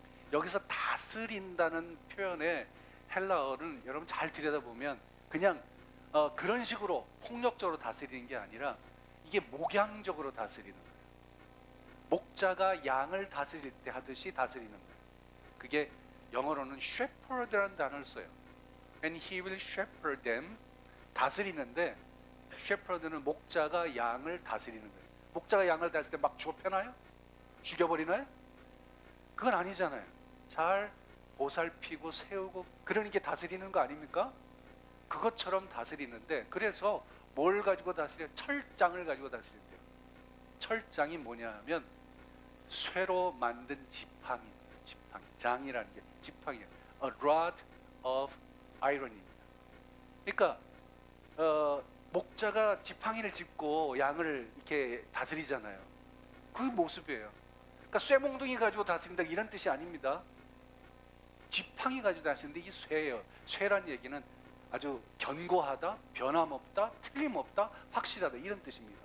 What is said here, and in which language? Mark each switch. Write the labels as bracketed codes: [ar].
[ko] 여기서 다스린다는 표현의 헬라어는 여러분 잘 들여다보면 그냥 그런 식으로 폭력적으로 다스리는 게 아니라 이게 목양적으로 다스리는 거예요. 목자가 양을 다스릴 때 하듯이 다스리는 거예요. 그게 영어로는 shepherd라는 단어를 써요. [en] And he will shepherd them. [ko] 다스리는데 shepherd는 목자가 양을 다스리는 거예요. 목자가 양을 다스릴 때 막 좁혀놔요? 죽여버리나요? 그건 아니잖아요. 잘 보살피고 세우고 그러는 게 다스리는 거 아닙니까? 그것처럼 다스리는데, 그래서 뭘 가지고 다스려? 철장을 가지고 다스린대요. 철장이 뭐냐 하면 쇠로 만든 지팡이입니다. 지팡이. 장이라는 게 지팡이에요. [en] A rod of iron입니다. [ko] 그러니까 목자가 지팡이를 짚고 양을 이렇게 다스리잖아요. 그 모습이에요. 그러니까 쇠몽둥이 가지고 다스린다 이런 뜻이 아닙니다. 지팡이 가지고 다스리는데 이 쇠예요. 쇠란 얘기는 아주 견고하다, 변함없다, 틀림없다, 확실하다 이런 뜻입니다.